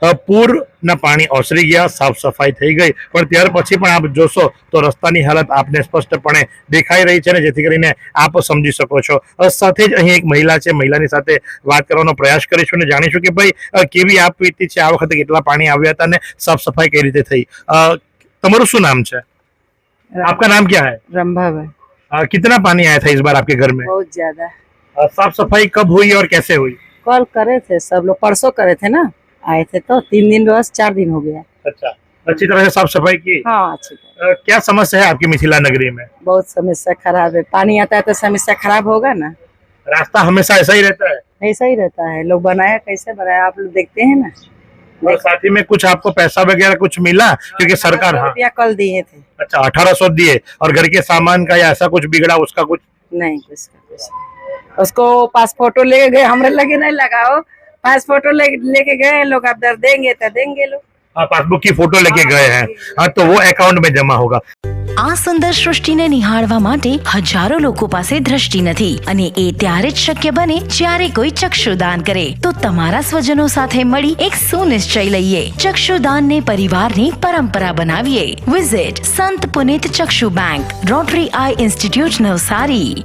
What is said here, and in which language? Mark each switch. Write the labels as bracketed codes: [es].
[gu] પૂરના પાણી ઓસરી ગયા, સાફ સફાઈ થઈ ગઈ, પણ ત્યાર પછી પણ આપ જોશો તો રસ્તાની હાલત આપને સ્પષ્ટપણે દેખાઈ રહી છે ને જેથી કરીને આપ સમજી શકો છો. સાથે જ અહીં એક મહિલા છે, મહિલાની સાથે વાત કરવાનો પ્રયાસ કરીશું ને જાણીશું કે ભાઈ કેવી આપ વીતી છે, આ વખતે કેટલા પાણી આવ્યા था ने साफ सफाई कई रीते थी. [hi] तुम्हारा शू नाम है? आपका नाम क्या है? रंभा है। कितना पानी आया था इस बार आपके घर में? बहुत ज्यादा। साफ सफाई कब हुई और कैसे हुई? कल करे थे सब लोग, परसों करे थे ना, आए थे तो 3 दिन बस 4 दिन हो गया। अच्छा, अच्छी तरह से साफ सफाई की? हाँ अच्छी तरह। क्या समस्या है आपकी मिथिला नगरी में? बहुत समस्या खराब है, पानी आता है तो समस्या खराब होगा ना। रास्ता हमेशा ऐसा ही रहता है? ऐसा ही रहता है। लोग बनाया कैसे बनाया आप लोग देखते हैं ना। और साथ ही में कुछ आपको पैसा वगैरह कुछ मिला? क्योंकि सरकार, हाँ, रुपया कल दिए थे। अच्छा, 1800 दिए। और घर के सामान का या ऐसा कुछ बिगड़ा उसका कुछ नहीं? कुछ उसको पास फोटो लेके गए, हमरे लगे नहीं लगाओ, पास फोटो लेके गए लोग, आप दर देंगे तो देंगे लोग। हाँ, पासबुक की फोटो लेके गए हैं, हाँ, तो वो अकाउंट में जमा होगा. [gu] આ સુંદર સૃષ્ટિને નિહાળવા માટે હજારો લોકો પાસે દ્રષ્ટિ નથી અને એ ત્યારે જ શક્ય બને જ્યારે કોઈ ચક્ષુદાન કરે. તો તમારા સ્વજનો સાથે મળી એક સુનિશ્ચય લઈએ, ચક્ષુદાનને પરિવારની પરંપરા બનાવીએ. વિઝિટ સંત પુનિત ચક્ષુ bank, rotary eye institute Navsari.